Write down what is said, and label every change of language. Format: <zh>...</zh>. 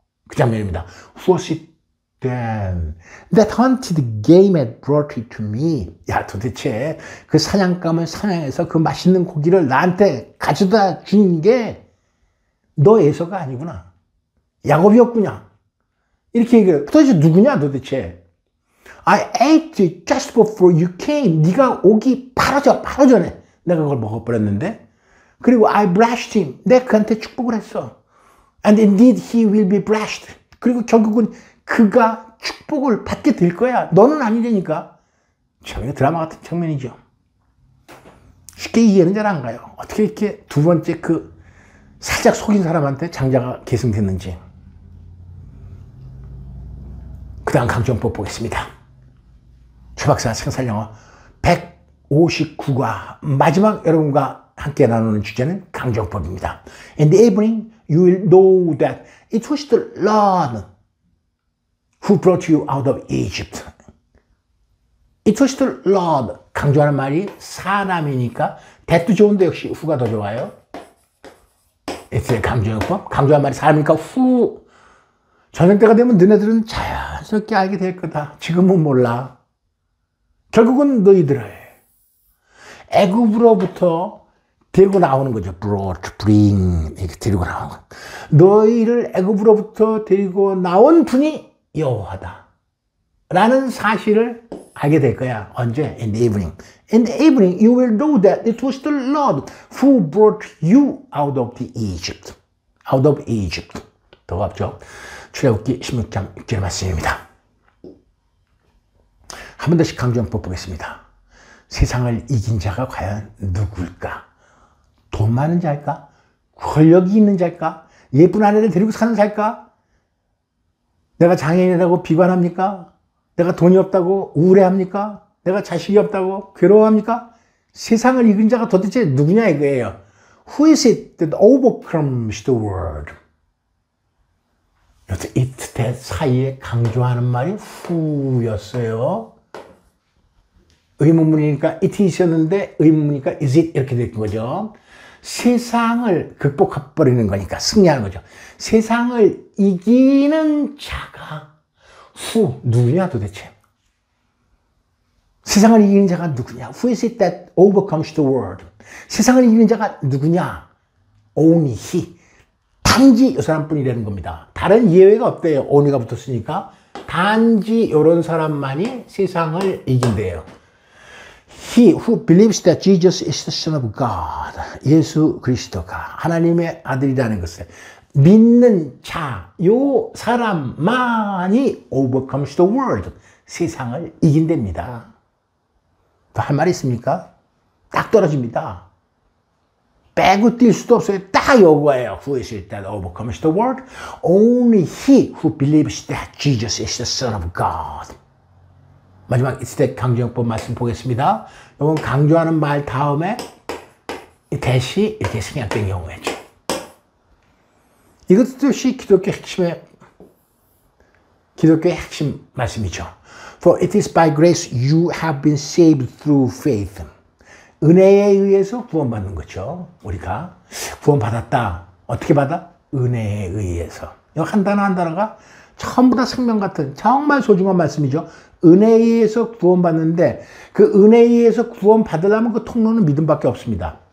<ko>그 장면입니다.</ko> <en>Who was it then that hunted the game and brought it to me?</en> <ko>야, 도대체 그 사냥감을 사냥해서 그 맛있는 고기를 나한테 가져다 준 게 너 에서가 아니구나. 야곱이었구나. 이렇게 얘기해요. 도대체 누구냐 도대체.</ko> <en>I ate it just before you came.</en> <ko>네가 오기 바로 전에 내가 그걸 먹어버렸는데. 그리고</ko> <en>I blessed him.</en> <ko>내가 그한테 축복을 했어.</ko> <en>And indeed he will be blessed.</en> <ko>그리고 결국은 그가 축복을 받게 될 거야. 너는 아니라니까. 참, 이거 드라마 같은 장면이죠. 쉽게 이해는 잘 안 가요. 어떻게 이렇게 두 번째 그 살짝 속인 사람한테 장자가 계승됐는지. 그 다음 강조문법 보겠습니다. 최박사 생살영어 159과 마지막 여러분과 함께 나누는 주제는 강조문법입니다.</ko> <en>In the evening you will know that it was the Lord who brought you out of Egypt. It was the Lord.</en> <ko>강조하는 말이 사람이니까 that도 좋은데 역시 who가 더 좋아요. It's 강조문법. 강조하는 말이 사람이니까 who. 저녁 때가 되면 너네들은 자연스럽게 알게 될 거다. 지금은 몰라. 결국은 너희들을 애굽으로부터 데리고 나오는 거죠. bring 이렇게 데리고 나오는 거. 너희를 애굽으로부터 데리고 나온 분이 여호와다 라는 사실을 알게 될 거야. 언제?</ko> <en>In the evening. In the evening you will know that it was the Lord who brought you out of the Egypt. Out of Egypt.</en> <ko>더 갑죠. 출애굽기 16장 6절 말씀입니다. 한 번 더씩 강조문법 보겠습니다. 세상을 이긴 자가 과연 누구일까? 돈 많은 자일까? 권력이 있는 자일까? 예쁜 아내를 데리고 사는 자일까? 내가 장애인이라고 비관합니까? 내가 돈이 없다고 우울해합니까? 내가 자식이 없다고 괴로워합니까? 세상을 이긴 자가 도대체 누구냐 이거예요.</ko> <en>Who is it that overcomes the world?</en> <ko>여기서 it, that 사이에 강조하는 말이 who였어요. 의문문이니까 it is였는데 의문문이니까 is it 이렇게 된 거죠. 세상을 극복해버리는 거니까 승리하는 거죠. 세상을 이기는 자가 who, 누구냐 도대체. 세상을 이기는 자가 누구냐.</ko> <en>Who is it that overcomes the world?</en> <ko>세상을 이기는 자가 누구냐.</ko> <en>Only he.</en> <ko>단지 이 사람뿐이라는 겁니다. 다른 예외가 없대요. only가 붙었으니까. 단지 이런 사람만이 세상을 이긴대요.</ko> <en>He who believes that Jesus is the Son of God.</en> <ko>예수 그리스도가 하나님의 아들이라는 것을 믿는 자, 요 사람만이</ko> <en>overcomes the world.</en> <ko>세상을 이긴답니다. 더 할 말이 있습니까? 딱 떨어집니다. 빼고 뛸 수도 없어요. 딱 요거예요.</ko> <en>Who is it that overcomes the world? Only he who believes that Jesus is the Son of God.</en> <ko>마지막 이스택 강조용법 말씀 보겠습니다. 이건 강조하는 말 다음에 이 대시 이렇게 생략된 경우에죠. 이것도 역시 기독교의 핵심 말씀이죠.</ko> <en>For it is by grace you have been saved through faith.</en> <ko>은혜에 의해서 구원받는 거죠. 우리가 구원받았다. 어떻게 받아? 은혜에 의해서. 이 한 단어가 전부 다 생명 같은 정말 소중한 말씀이죠. 은혜에 의해서 구원받는데 그 은혜에 의해서 구원받으려면 그 통로는 믿음밖에 없습니다.</ko>